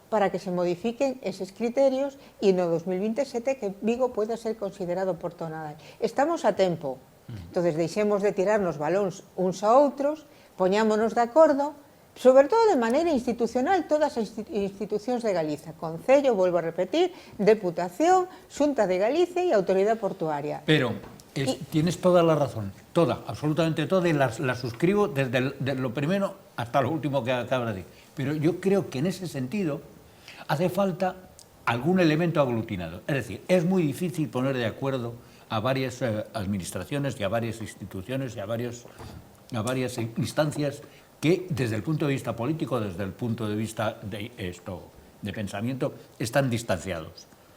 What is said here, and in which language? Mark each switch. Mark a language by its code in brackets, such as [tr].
[gl] para que se modifiquen eses criterios e no 2027 que Vigo pueda ser considerado porto nodal. Estamos a tempo, entonces deixemos de tirarnos balóns uns a outros, poñámonos de acordo, sobre todo de maneira institucional, todas as institucións de Galiza, Concello, [es] vuelvo a repetir, [gl] Deputación, Xunta de Galicia e Autoridade Portuaria. [es] Pero tienes toda la razón, toda, absolutamente toda, y la suscribo desde lo primero hasta lo último que acabas de decir. Pero yo creo que en ese sentido hace falta algún elemento aglutinado. Es decir, es muy difícil poner de acuerdo a varias administraciones y a varias instituciones y a varias instancias que desde el punto de vista político, desde el punto de vista de pensamiento, están distanciados.